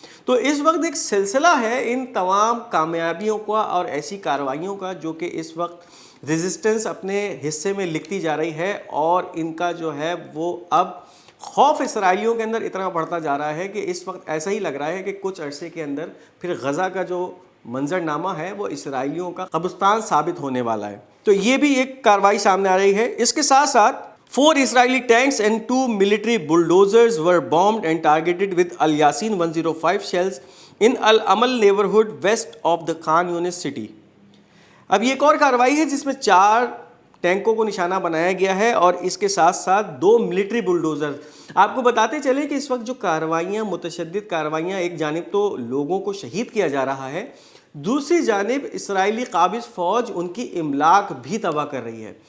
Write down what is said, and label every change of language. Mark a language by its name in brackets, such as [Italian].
[Urdu] تو اس وقت ایک سلسلہ ہے ان تمام کامیابیوں کا اور ایسی کارروائیوں کا جو کہ اس وقت ریزسٹنس اپنے حصے میں لکھتی جا رہی ہے، اور ان کا جو ہے وہ اب خوف اسرائیلیوں کے اندر اتنا بڑھتا جا رہا ہے کہ اس وقت ایسا ہی لگ رہا ہے کہ کچھ عرصے کے اندر پھر غزہ کا جو منظرنامہ ہے وہ اسرائیلیوں کا قبرستان ثابت ہونے والا ہے. تو یہ بھی ایک کارروائی سامنے آ رہی ہے. اس کے ساتھ ساتھ [English] 4 Israeli tanks and 2 military bulldozers were bombed and targeted with Al-Yasin 105 shells in Al-Amal neighborhood west of the Khan Yunis city. [Urdu] اب یہ ایک اور کارروائی ہے جس میں 4 ٹینکوں کو نشانہ بنایا گیا ہے اور اس کے ساتھ ساتھ 2 ملٹری بلڈوزر. آپ کو بتاتے چلیں کہ اس وقت جو کارروائیاں متشدد کارروائیاں، ایک جانب تو لوگوں کو شہید کیا جا رہا ہے، دوسری جانب اسرائیلی قابض فوج ان کی املاک بھی تباہ کر رہی ہے.